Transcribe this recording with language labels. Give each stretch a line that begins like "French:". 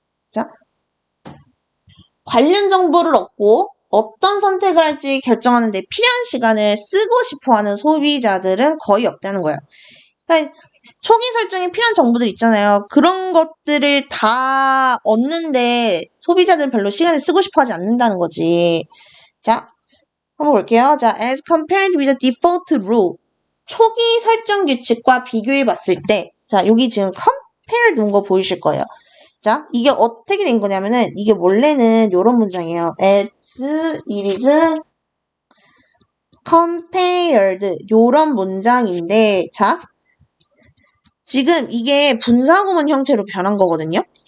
Korean: 자, 관련 정보를 얻고 어떤 선택을 할지 결정하는 데 필요한 시간을 쓰고 싶어하는 소비자들은 거의 없다는 거예요. 그러니까 초기 설정에 필요한 정보들 있잖아요. 그런 것들을 다 얻는데 소비자들은 별로 시간을 쓰고 싶어 하지 않는다는 거지. 자, 한번 볼게요.
English: 자, as compared with the default rule.
Korean: 초기 설정 규칙과 비교해 봤을 때, 자, 여기 지금 compare 놓은 거 보이실 거예요. 자, 이게 어떻게 된 거냐면은, 이게 원래는 이런 문장이에요.
English: as it is compared.
Korean: 요런 문장인데, 자, 지금 이게 분사구문 형태로 변한 거거든요.